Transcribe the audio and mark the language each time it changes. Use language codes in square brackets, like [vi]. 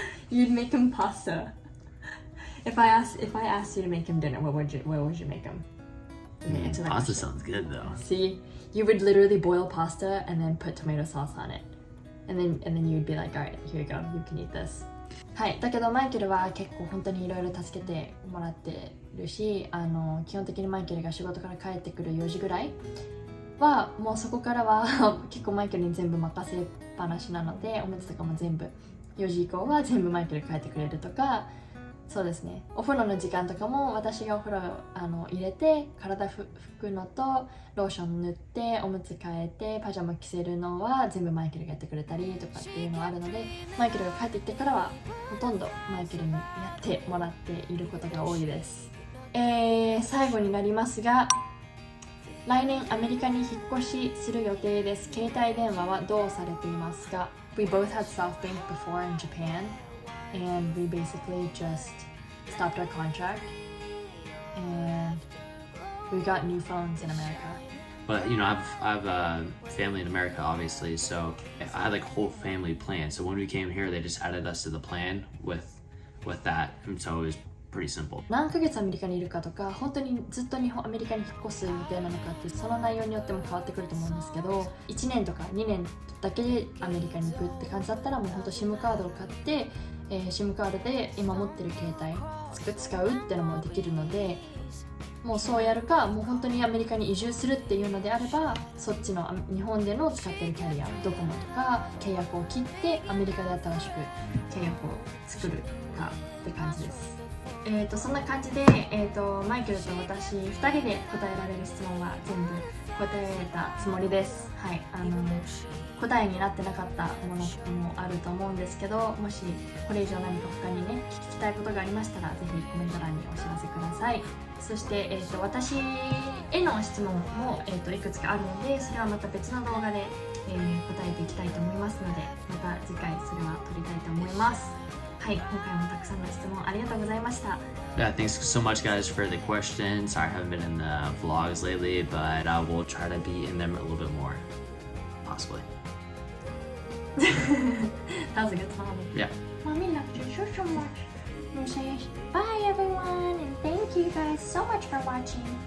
[en] You'd make him pasta. If I asked you to make him dinner, what would you make him? Answer that Pasta question. sounds good though. See, you would literally boil pasta and then put tomato sauce on it, and then you'd be like, all right, here you go, you can eat this. [ja] はい、だけどマイケルは結構本当にいろいろ助けてもらってるし、基本的にマイケルが仕事から帰ってくる4時ぐらいはもうそこからは結構マイケルに全部任せっぱなしなので、おむつとかも全部4時以降は全部マイケル帰ってくれるとか、そうですね、お風呂の時間とかも私がお風呂入れて体拭くのとローション塗っておむつ替えてパジャマ着せるのは全部マイケルがやってくれたりとかっていうのがあるので、マイケルが帰ってきてからはほとんどマイケルにやってもらっていることが多いです。最後になりますが、来年アメリカに引っ越しする予定です。携帯電話はどうされていますか？ [en] We both had SoftBank before in Japan, and we basically just stopped our contract and we got new phones in America. But you know, I have a family in America, obviously. So I had like a whole family plan. So when we came here, they just added us to the plan with that, and so it was pretty simple. [ja] 何ヶ月アメリカにいるかとか、本当にずっとアメリカに引っ越す予定なのかってその内容によっても変わってくると思うんですけど、1年とか2年だけでアメリカに行くって感じだったらもう本当SIMカードを買って、SIMカードで今持ってる携帯使うってのもできるので、もうそうやるか、もう本当にアメリカに移住するっていうのであれば、そっちの日本での使ってるキャリア、ドコモとか契約を切ってアメリカで新しく契約を作るかって感じです。そんな感じで、マイケルと私2人で答えられる質問は全部答えたつもりです。はい、答えになってなかったものもあると思うんですけど、もしこれ以上何か他にね聞きたいことがありましたら、ぜひコメント欄にお知らせください。そして、私への質問も、いくつかあるので、それはまた別の動画で、答えていきたいと思いますので、また次回それは撮りたいと思います。はい、今回もたくさんの質問ありがとうございました。 [en] Yeah, thanks so much, guys, for the questions. Sorry I haven't been in the vlogs lately, but I will try to be in them a little bit more, possibly. That was a good time. Yeah. Mommy loved you so much. We'll say bye, everyone, and thank you guys so much for watching.